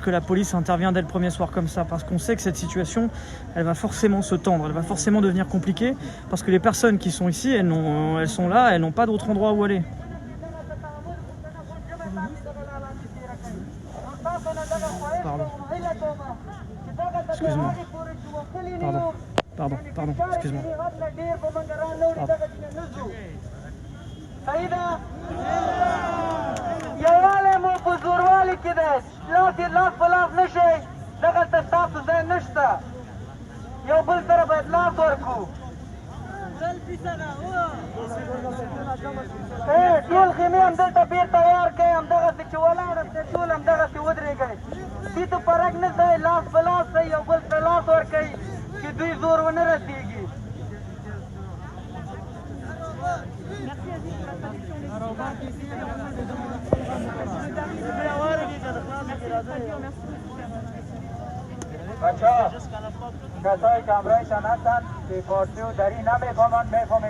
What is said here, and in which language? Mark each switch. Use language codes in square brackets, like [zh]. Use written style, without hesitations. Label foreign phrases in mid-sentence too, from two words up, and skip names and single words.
[fr] que la police intervienne dès le premier soir comme ça, parce qu'on sait que cette situation, elle va forcément se tendre, elle va forcément devenir compliquée, parce que les personnes qui sont ici, elles sont là, elles n'ont pas d'autre endroit où aller. Pardon. Excuse-moi. Pardon, excuse-moi. [ps] یوالی مو په زوروالی کې دی لاس یې لاس په لاس نه شي دغلته ستاسو ځای نشته یو بل سره باید لاس ورکړو ټول خیمې همدلته بېر تیار کړئ همدغسې چې ولاړ دی ټول همدغسې ودرېږئ دې ته فرق نه دی لاس په لاس دی یو بل سره لاس ورکړئ چې دوی زور ونه رسېږي [fa] بچه ها کسایی که همراهشان هستند که فارسی و دری نمیفهمند میفهمید